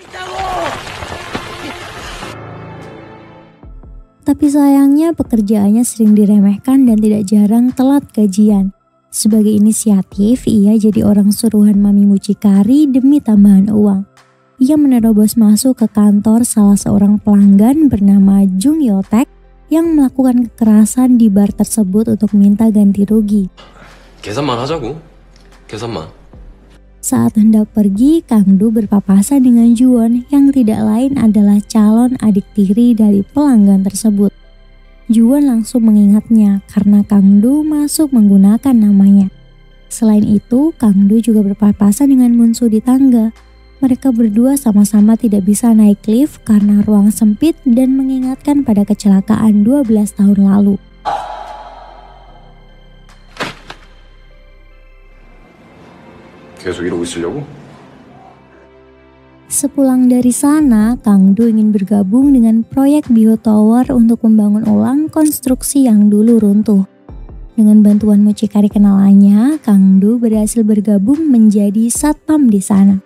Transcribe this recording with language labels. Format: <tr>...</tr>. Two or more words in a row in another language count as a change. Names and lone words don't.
<id>Tapi sayangnya pekerjaannya sering diremehkan dan tidak jarang telat gajian. Sebagai inisiatif, ia jadi orang suruhan Mami Mucikari demi tambahan uang. Ia menerobos masuk ke kantor salah seorang pelanggan bernama Jung Yo-taek yang melakukan kekerasan di bar tersebut untuk minta ganti rugi.</id> <ko>계산만 하자고. 계산만.</ko> <id>Saat hendak pergi, Kang-doo berpapasan dengan Juwon yang tidak lain adalah calon adik tiri dari pelanggan tersebut. Juwon langsung mengingatnya karena Kang-doo masuk menggunakan namanya. Selain itu, Kang-doo juga berpapasan dengan Moon-soo di tangga. Mereka berdua sama-sama tidak bisa naik lift karena ruang sempit dan mengingatkan pada kecelakaan 12 tahun lalu.</id> <ko>계속 이러고 있으려고?</ko> <id>Sepulang dari sana, Kang-doo ingin bergabung dengan proyek Bio Tower untuk membangun ulang konstruksi yang dulu runtuh. Dengan bantuan mucikari kenalannya, Kang-doo berhasil bergabung menjadi satpam di sana.</id>